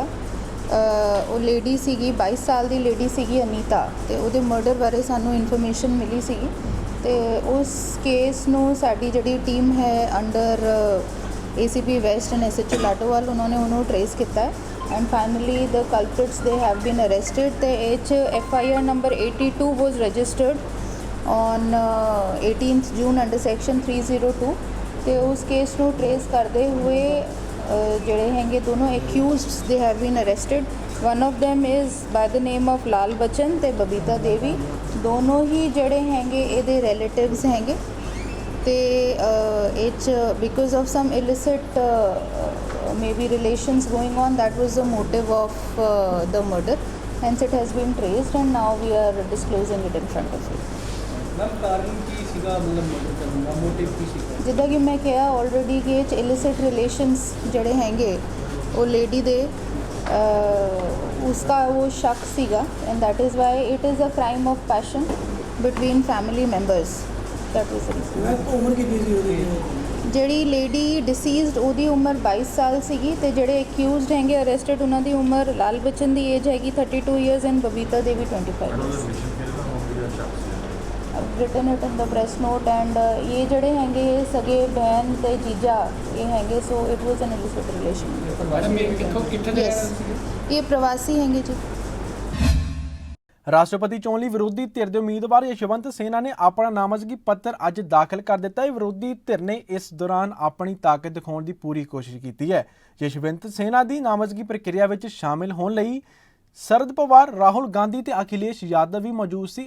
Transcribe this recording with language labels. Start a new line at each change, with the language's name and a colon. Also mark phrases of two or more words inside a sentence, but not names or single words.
Punjabi: ਉਹ ਲੇਡੀ ਸੀਗੀ 22 ਸਾਲ ਦੀ ਲੇਡੀ ਸੀਗੀ ਅਨੀਤਾ ਤੇ ਉਹਦੇ ਮਰਡਰ ਬਾਰੇ ਸਾਨੂੰ ਇਨਫੋਰਮੇਸ਼ਨ ਮਿਲੀ ਸੀਗੀ ਤੇ ਉਸ ਕੇਸ ਨੂੰ ਸਾਡੀ ਜਿਹੜੀ ਟੀਮ ਹੈ
English: under ACP West and SHO
Punjabi: ਲਾਡੋਵਾਲ ਉਹਨਾਂ ਨੇ ਉਹਨੂੰ ਟਰੇਸ ਕੀਤਾ ਹੈ
English: and finally the culprits they have been arrested
Punjabi: ਤੇ ਇਹ 'ਚ
English: FIR number 82 was registered on 18th June under section 302
Punjabi: ਤੇ ਉਸ ਕੇਸ ਨੂੰ ਟਰੇਸ ਕਰਦੇ ਹੋਏ ਜਿਹੜੇ ਹੈਗੇ ਦੋਨੋਂ
English: accused they have been arrested. one of them is by the name of ਲਾਲ ਬਚਨ ਤੇ ਬਬੀਤਾ ਦੇਵੀ।
Punjabi: ਦੋਨੋਂ ਹੀ ਜਿਹੜੇ ਹੈਗੇ ਇਹਦੇ ਰਿਲੇਟਿਵਸ ਹੈਗੇ ਤੇ ਇਹ 'ਚ
English: because of some illicit maybe relations going on, that was the motive of the murder, hence it has been traced and now we are disclosing it in front of you.
Punjabi: ਜਿੱਦਾਂ ਕਿ ਮੈਂ ਕਿਹਾ ਆਲਰੇਡੀ ਕਿ ਇਹ 'ਚ
English: illicit relations
Punjabi: ਜਿਹੜੇ ਹੈਗੇ ਉਹ ਲੇਡੀ ਦੇ ਉਸਕਾ ਉਹ ਸ਼ੱਕ ਸੀਗਾ
English: and that is why it is a crime of passion between family members. That was reason.
Punjabi: ਉਮਰ ਕਿੰਨੀ ਸੀ ਉਹਦੀ? ਜਿਹੜੀ
English: lady deceased
Punjabi: ਉਹਦੀ ਉਮਰ 22 ਸਾਲ ਸੀਗੀ ਤੇ ਜਿਹੜੇ ਅਕਿਊਜ਼ਡ ਹੈਗੇ ਅਰੈਸਟਡ ਉਹਨਾਂ ਦੀ ਉਮਰ ਲਾਲ ਬਚਨ ਦੀ ਏਜ ਹੈਗੀ 32
English: years and
Punjabi: ਬਬੀਤਾ ਦੇਵੀ 25 ਇਅਰਸ।
English: written it in the press note and
Punjabi: ਇਹ ਜਿਹੜੇ ਹੈਗੇ ਸਕੇ ਭੈਣ ਤੇ ਜੀਜਾ ਇਹ ਹੈਗੇ
English: so it was an illicit relation। yes,
Punjabi: ਇਹ ਪ੍ਰਵਾਸੀ ਹੈਗੇ ਜੀ। ਰਾਸ਼ਟਰਪਤੀ ਚੋਣ ਲਈ ਵਿਰੋਧੀ ਧਿਰ ਦੇ ਉਮੀਦਵਾਰ ਯਸ਼ਵੰਤ ਸੇਨਾ ਨੇ ਆਪਣਾ ਨਾਮਜ਼ਦਗੀ ਪੱਤਰ ਅੱਜ ਦਾਖਲ ਕਰ ਦਿੱਤਾ ਹੈ। ਵਿਰੋਧੀ ਧਿਰ ਨੇ ਇਸ ਦੌਰਾਨ ਆਪਣੀ ਤਾਕਤ ਦਿਖਾਉਣ ਦੀ ਪੂਰੀ ਕੋਸ਼ਿਸ਼ ਕੀਤੀ ਹੈ। ਯਸ਼ਵੰਤ ਸੇਨਾ ਦੀ ਨਾਮਜ਼ਦਗੀ ਪ੍ਰਕਿਰਿਆ ਵਿੱਚ ਸ਼ਾਮਿਲ ਹੋਣ ਲਈ ਸ਼ਰਦ ਪਵਾਰ, ਰਾਹੁਲ ਗਾਂਧੀ ਤੇ ਅਖਿਲੇਸ਼ ਯਾਦਵ ਵੀ ਮੌਜੂਦ ਸੀ।